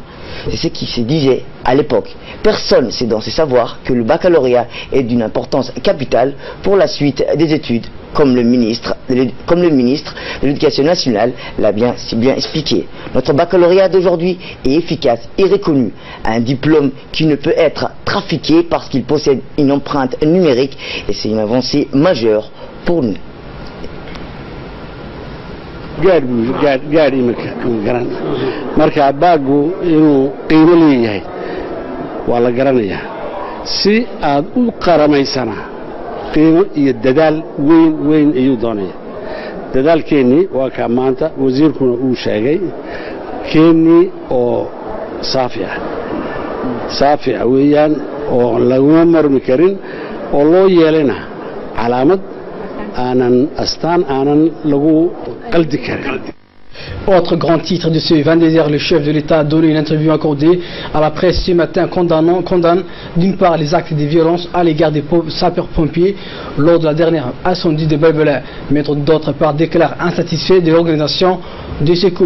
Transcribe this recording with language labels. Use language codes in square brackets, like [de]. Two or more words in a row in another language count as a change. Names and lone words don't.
[fr] C'est ce qui se disait à l'époque. Personne ne sait dans ses savoirs que le baccalauréat est d'une importance capitale pour la suite des études, comme le ministre de l'Éducation nationale l'a si bien expliqué. Notre baccalauréat d'aujourd'hui est efficace et reconnu. Un diplôme qui ne peut être trafiqué parce qu'il possède une empreinte numérique et c'est une avancée majeure pour nous. [so] gaar imika garan marka baagu inuu qiimo leeyahay waa la garanayaa si aad u qaramaysana qiimo iyo dadaal weyn ayuu doonaya dadaalkeeni waa ka maanta wasiirkuna uu sheegay keeni oo saafi ah weeyaan oo lagu marmi karin oo loo yeelana calaamad [fr] Autre grand titre de ce 20 désert, le chef de l'État a donné une interview accordée à la presse ce matin condamne d'une part les actes de violence à l'égard des sapeurs-pompiers lors de la dernière incendie de Belbela, mais d'autre part déclare insatisfait de l'organisation des secours.